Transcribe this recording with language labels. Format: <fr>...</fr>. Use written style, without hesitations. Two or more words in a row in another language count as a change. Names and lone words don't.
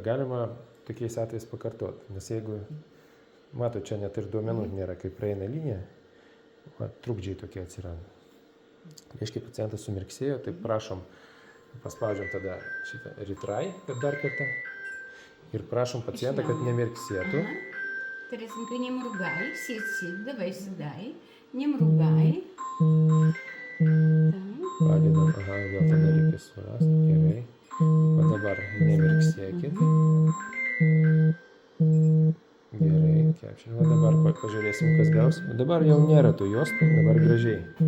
<lt>Galima tokiais atvejais pakartoti, nes jeigu, matot, čia net ir duomenų nėra, kai praeina linija, trukdžiai tokie atsiranda. Reiškia, pacientas sumirksėjo, tai prašom, paspaudžiam tada šitą retry, kad dar kartą. Ir prašom pacientą, kad nemirksėtų.</lt> <ru>Тересенька, не мругай, сидь, давай сюдай, не мругай.</ru> <lt>Padedam, vėl tada reikia surasti, gerai. O dabar nemirksėkit. Gerai, caption. O dabar pažiūrėsim, kas gaus. O dabar jau nėra tų juostų, dabar gražiai.</lt>